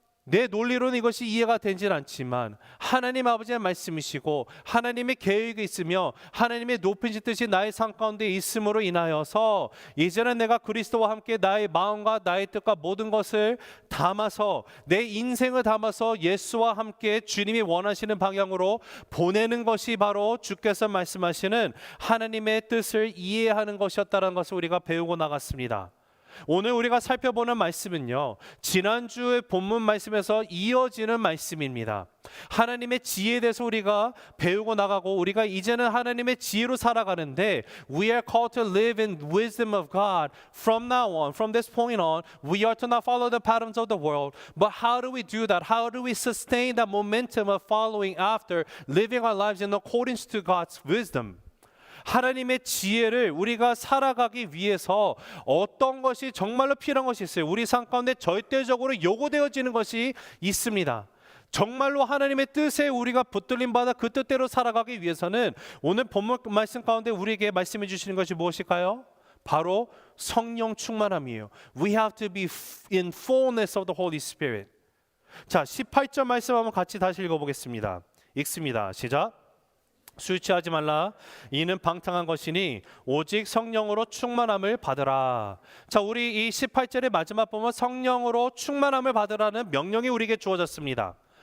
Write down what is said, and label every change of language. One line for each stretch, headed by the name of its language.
Korean: 내 논리로는 이것이 이해가 되진 않지만 하나님 아버지의 말씀이시고 하나님의 계획이 있으며 하나님의 높으신 뜻이 나의 삶 가운데 있음으로 인하여서 이제는 내가 그리스도와 함께 나의 마음과 나의 뜻과 모든 것을 담아서 내 인생을 담아서 예수와 함께 주님이 원하시는 방향으로 보내는 것이 바로 주께서 말씀하시는 하나님의 뜻을 이해하는 것이었다는 것을 우리가 배우고 나갔습니다. 오늘 우리가 살펴보는 말씀은요, 지난주의 본문 말씀에서 이어지는 말씀입니다. 하나님의 지혜에 대해서 우리가 배우고 나가고 우리가 이제는 하나님의 지혜로 살아가는데
English: We are called to live in wisdom of God. From now on, from this point on, we are to not follow the patterns of the world. But how do we do that? How do we sustain that momentum of following after, living our lives in accordance to God's wisdom?
Korean: 하나님의 지혜를 우리가 살아가기 위해서 어떤 것이 정말로 필요한 것이 있어요. 우리 삶 가운데 절대적으로 요구되어지는 것이 있습니다. 정말로 하나님의 뜻에 우리가 붙들림 받아 그 뜻대로 살아가기 위해서는 오늘 본문 말씀 가운데 우리에게 말씀해 주시는 것이 무엇일까요? 바로 성령 충만함이에요.
English: We have to be in fullness of the Holy Spirit.
Korean: 자, 18절 말씀 한번 같이 다시 읽어보겠습니다. 읽습니다. 시작. 술 취하지 말라. 이는 방탕한 것이니 오직 성령으로 충만함을 받으라. 자, 우리 이 18절의 마지막 보면 성령으로 충만함을 받으라는 명령이 우리에게 주어졌습니다.